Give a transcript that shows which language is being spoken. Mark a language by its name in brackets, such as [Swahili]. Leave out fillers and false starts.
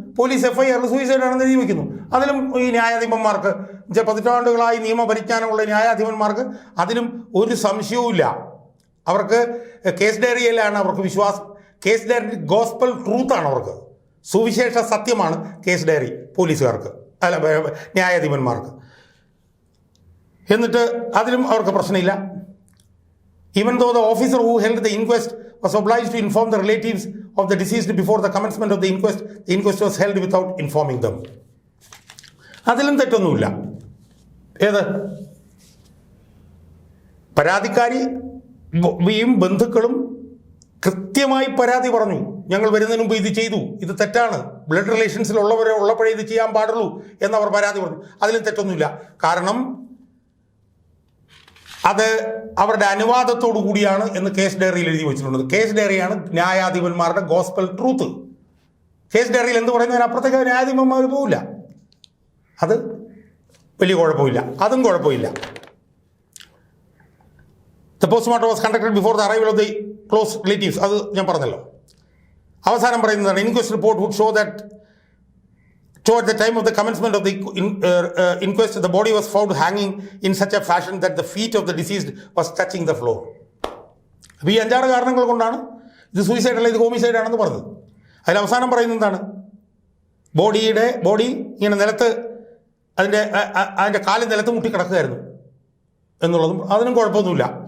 [Malayalam] Police FIRൽ suicide ആണെന്ന് എഴുതി വയ്ക്കുന്നു. അതിലും ഈ ന്യായാധിപന്മാർക്ക്, പതിറ്റാണ്ടുകളായി നിയമപരിജ്ഞാനമുള്ള ന്യായാധിപന്മാർക്ക് അതിലും ഒരു സംശയവുമില്ല. അവർക്ക് കേസ് ഡയറിയിലാണ് അവർക്ക് വിശ്വാസം. കേസ് ഡയറി ഗോസ്പൽ ട്രൂത്താണ് അവർക്ക്. സുവിശേഷ സത്യമാണ് കേസ് ഡയറി പോലീസുകാർക്ക്, അല്ല ന്യായാധിപന്മാർക്ക്. എന്നിട്ട് അതിലും അവർക്ക് പ്രശ്നമില്ല. [English] Even though the officer who held the inquest was obliged to inform the relatives of the deceased before the commencement of the inquest was held without informing them. [Malayalam] അതിലും തെറ്റൊന്നുമില്ല. ഏത്? പരാതിക്കാരിയും ബന്ധുക്കളും കൃത്യമായി പരാതി പറഞ്ഞു. ഞങ്ങൾ വരുന്നതിന് മുമ്പ് ഇത് ചെയ്തു, ഇത് തെറ്റാണ്, ബ്ലഡ് റിലേഷൻസിലുള്ളവരെ ഉള്ളപ്പോഴേ ഇത് ചെയ്യാൻ പാടുള്ളൂ എന്നവർ പരാതി പറഞ്ഞു. അതിലും തെറ്റൊന്നുമില്ല. കാരണം അത് അവരുടെ അനുവാദത്തോടു കൂടിയാണ് എന്ന് കേസ് ഡയറിയിൽ എഴുതി വെച്ചിട്ടുള്ളത്. കേസ് ഡയറിയാണ് ന്യായാധിപന്മാരുടെ ഗോസ്പൽ ട്രൂത്ത്. കേസ് ഡയറിയിൽ എന്ത് പറയുന്നതിന് അപ്പുറത്തേക്ക് ന്യായാധിപന്മാർ പോവില്ല. അത് വലിയ കുഴപ്പമില്ല. അതും കുഴപ്പമില്ല. [English] The postmortem was conducted before the arrival of the close relatives. [Malayalam] അത് ഞാൻ പറഞ്ഞല്ലോ. അവസാനം പറയുന്നതാണ് [English] Inquest report would show that toward the time of the commencement of the inquest, the body was found hanging in such a fashion that the feet of the deceased was touching the floor. [Malayalam] അപ്പോൾ ഈ 5-6 കാരണങ്ങൾ കൊണ്ടാണ് ഇത് suicide അല്ല, ഇത് homicide ആണെന്ന് പറഞ്ഞത്. അതിൽ അവസാനം പറയുന്നത് എന്താണ്? ബോഡി ഇങ്ങനെ നിലത്ത് അതിൻ്റെ കാല് നിലത്ത് മുട്ടി കിടക്കുകയായിരുന്നു എന്നുള്ളതും അതിനും കുഴപ്പമൊന്നുമില്ല.